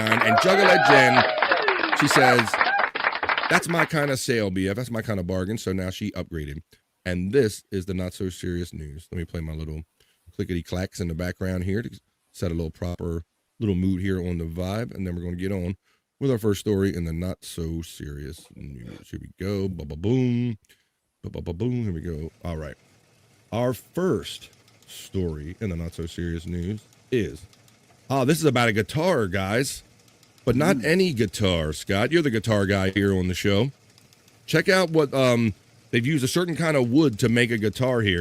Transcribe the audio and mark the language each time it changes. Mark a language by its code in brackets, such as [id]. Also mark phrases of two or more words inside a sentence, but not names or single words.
[en] And Juggler Jen, she says, that's my kind of sale, BF. That's my kind of bargain. So now she upgraded. And this is the not so serious news. Let me play my little clickety clacks in the background here to set a little proper little mood here on the Vibe. And then we're going to get on with our first story in the not so serious news. Here we go. Ba-ba-boom. Ba-ba-ba-boom. Here we go. All right. Our first story in the not so serious news is, this is about a guitar, guys, but not any guitar. Scott, you're the guitar guy here on the show. Check out what, they've used a certain kind of wood to make a guitar here.